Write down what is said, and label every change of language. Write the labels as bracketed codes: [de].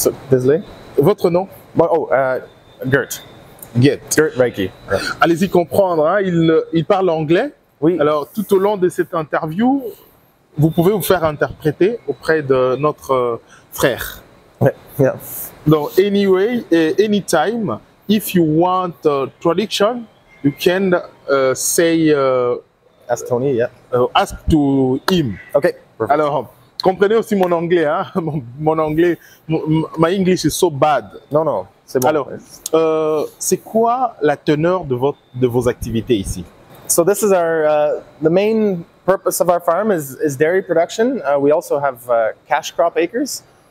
[fr] Désolé. Votre nom? Oh, Gert. Gert Reiki. Allez-y comprendre, hein? Il parle anglais. Oui. Alors, tout au long de cette interview, vous pouvez vous faire interpréter auprès de notre frère. [en] Yeah. [fr] Donc, [en] anyway, anytime, if you want traduction, you can say, Ask Tony, yeah. Ask to him. Okay. Perfect. [fr] Alors, comprenez aussi mon anglais, hein? Mon anglais, [en] my English is so bad. [fr] Non, c'est bon. Alors, c'est quoi la teneur de vos activités ici? [en] So this is our, the main purpose of our farm is dairy production. We also have cash crop acres.